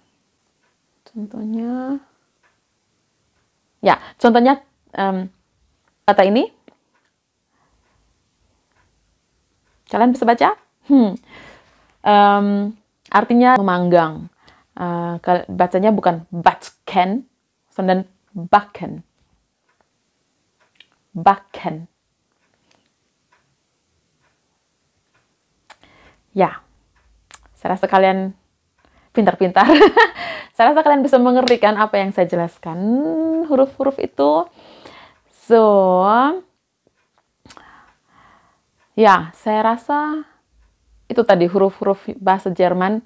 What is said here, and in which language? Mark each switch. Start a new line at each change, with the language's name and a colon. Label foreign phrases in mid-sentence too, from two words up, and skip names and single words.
Indonesian: Contohnya kata ini. Kalian bisa baca? Artinya memanggang. Bacanya bukan
German: backen, sondern backen.
Indonesian: Backen. Ya, saya rasa kalian pintar-pintar. Saya rasa kalian bisa mengerti kan apa yang saya jelaskan, huruf-huruf itu. So, ya, saya rasa itu tadi huruf-huruf bahasa Jerman.